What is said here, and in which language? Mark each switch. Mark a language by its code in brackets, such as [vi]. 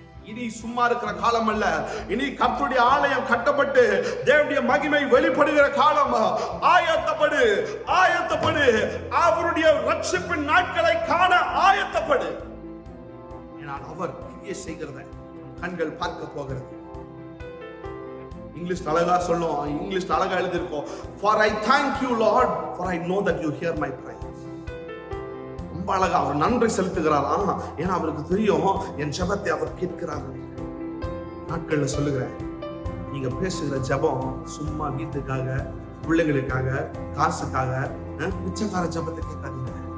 [ta] இனி சும்மா இருக்கிற காலம் அல்ல. இனி கர்த்தருடைய ஆலயம் கட்டப்பட்டு தேவனுடைய மகிமை வெளிப்படுகிற காலம். ஆயத்தப்படு, ஆயத்தப்படு. அவருடைய ரட்சிப்பின் நாட்களை காண ஆயத்தப்படு. ஏனால் அவர் கிரியை செய்கிறத கண்கள் பார்க்க போகிறது. இங்கிலீஷ் அழகா சொல்லும், இங்கிலீஷ் அழகா எழுதியிருக்கோம், [en] for I thank you Lord for I know that you hear my prayer. [ta] ரொம்ப அழகா அவர் நன்றி செலுத்துகிறாராம். ஏன்னா அவருக்கு தெரியும் என் ஜெபத்தை அவர் கேட்கிறார். நாட்கள்ல சொல்லுகிறேன், நீங்க பேசுகிற ஜெபம் சும்மா வீட்டுக்காக, பிள்ளைங்களுக்காக, காசுக்காக பிச்சைக்கார ஜெபத்தை கேட்காதீங்க.